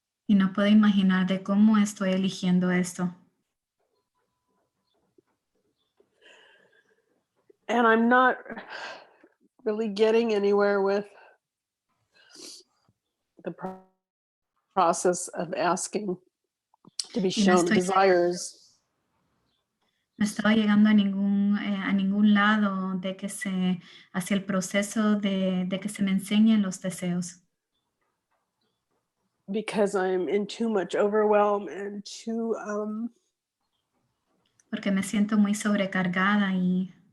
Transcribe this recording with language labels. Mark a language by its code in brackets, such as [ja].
[es] Y no puedo imaginar de cómo estoy eligiendo esto. [en] And I'm not really getting anywhere with the process of asking to be shown desires. [es] No estaba llegando a ningún lado de que hacia el proceso de que se me enseñen los deseos. [en] Because I'm in too much overwhelm and too [es] Porque me siento muy sobrecargada y